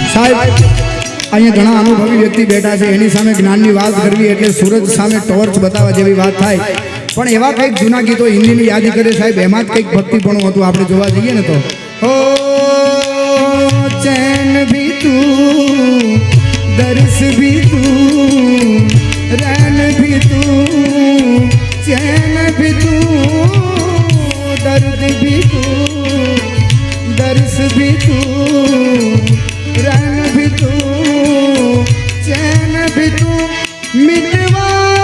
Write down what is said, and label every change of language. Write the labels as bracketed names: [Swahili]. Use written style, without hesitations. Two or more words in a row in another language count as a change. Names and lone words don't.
[Gujarati] સાહેબ અહીંયા ઘણા અનુભવી વ્યક્તિ બેઠા છે, એની સામે જ્ઞાનની વાત કરવી એટલે સૂરજ સામે ટોર્ચ બતાવવા જેવી વાત થાય. પણ એવા કંઈક જૂના ગીતો હિન્દીની યાદ કરે સાહેબ, એમાં જ કંઈક ભક્તિપણું હતું. આપણે જોવા જઈએ ને તો ઓ [Hindi] ચैन भी तू, दर्श भी तू, रैन भी तू, चैन भी तू, दर्द भी तू, दर्श भी तू, रैन भी तू, चैन भी तू, मिटवा